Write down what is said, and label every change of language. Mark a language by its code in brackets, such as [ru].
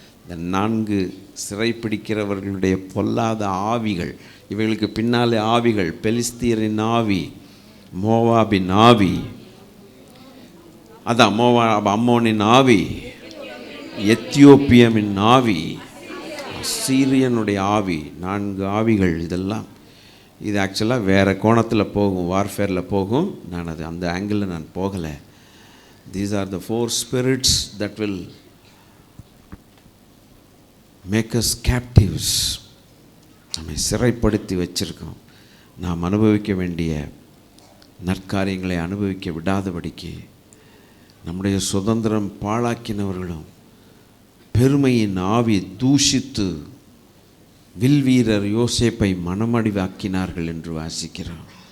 [ta] இந்த 4 சிறைப்பிடிக்கிறவர்களுடைய பொல்லாத ஆவிகள், இவைகளுக்கு பின்னாலே ஆவிகள், பெலிஸ்தியரின் ஆவி, மோவாபின் ஆவி, அதான் அம்மோனின் ஆவி, எத்தியோப்பியமின் ஆவி, அசீரியனுடைய ஆவி, 4 ஆவிகள். இதெல்லாம் இது ஆக்சுவலாக வேறு கோணத்தில் போகும், வார்ஃபேரில் போகும். நான் அந்த ஆங்கிளில் நான் போகலை. [en] These are the 4 spirits that will make us captives. [ta] நம்மை சிறைப்படுத்தி வச்சிருக்கோம். நாம் அனுபவிக்க வேண்டிய நற்காரியங்களை அனுபவிக்க விடாதபடிக்கு நம்முடைய சுதந்திரம் பாழாக்கினவர்களும் பெருமையின் ஆவி தூஷித்து வில்வீரர் யோசேப்பை மனமடிவாக்கினார்கள் என்று வாசிக்கிறோம்.